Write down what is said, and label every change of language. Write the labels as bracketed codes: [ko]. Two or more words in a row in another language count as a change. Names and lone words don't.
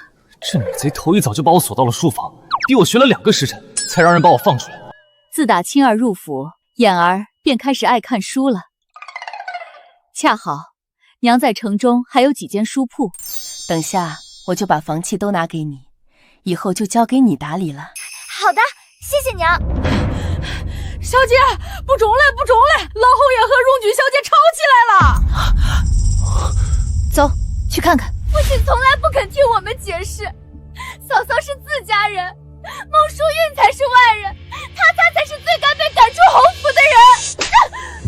[zh] 這女賊頭一早就把我鎖到了書房，逼我學了2個時辰，才讓人把我放出來。自打青兒入府，眼兒便開始愛看書了。恰好娘在城中還有幾間書鋪，等下我就把房契都拿給你，以後就交給你打理了。好的，謝謝娘。小姐，不中嘞，不中嘞！老侯爺和荣君小姐吵起来了。走，去看看。父親從來不肯聽我們解釋，嫂嫂是自家人，孟淑韻才是外人，她才是最該被趕出侯府的人。